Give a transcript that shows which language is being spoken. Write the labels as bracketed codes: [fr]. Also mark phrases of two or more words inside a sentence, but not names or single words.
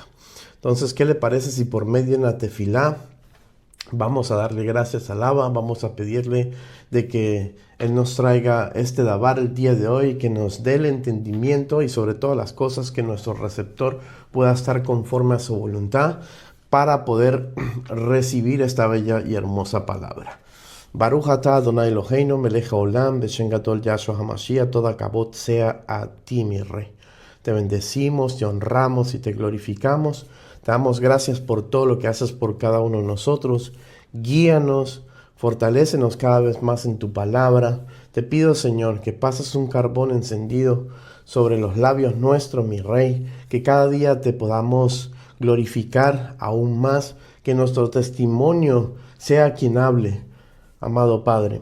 [es] Entonces, ¿qué le parece si por medio de la tefilá vamos a darle gracias al Abba, vamos a pedirle de que Él nos traiga este davar el día de hoy, que nos dé el entendimiento y sobre todas las cosas que nuestro receptor pueda estar conforme a su voluntad para poder recibir esta bella y hermosa palabra. [he] ברוך אתה אדוני אלוהינו מלך העולם בשם גדול ישוע המשיח, תודה כבוד [es] sea a ti, mi Rey. Te bendecimos, te honramos y te glorificamos. Te damos gracias por todo lo que haces por cada uno de nosotros. Guíanos, fortalécenos cada vez más en tu palabra. Te pido, Señor, que pases un carbón encendido sobre los labios nuestros, mi Rey, que cada día te podamos glorificar aún más, que nuestro testimonio sea quien hable, amado Padre.